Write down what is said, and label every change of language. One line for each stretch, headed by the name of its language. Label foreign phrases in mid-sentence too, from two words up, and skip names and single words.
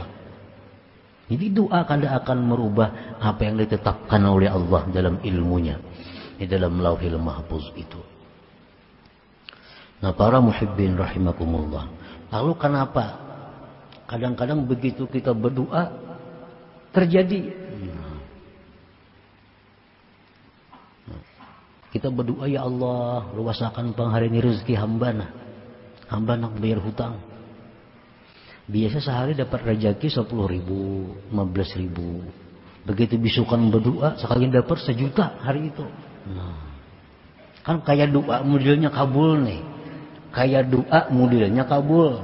Indonesian: Jadi doa kada akan merubah apa yang ditetapkan oleh Allah dalam ilmunya, di dalam Lauhil Mahfuz itu. Nah, para muhibbin rahimakumullah, lalu kenapa kadang-kadang begitu kita berdoa terjadi? Kita berdoa, ya Allah luasakan pengharini rezeki hamba nak bayar hutang. Biasa sehari dapat rezeki 10.000, 15.000. Begitu bisukan berdoa sekali dapat 1 juta hari itu. Nah, kan kayak doa modelnya kabul nih, kayak doa modelnya kabul.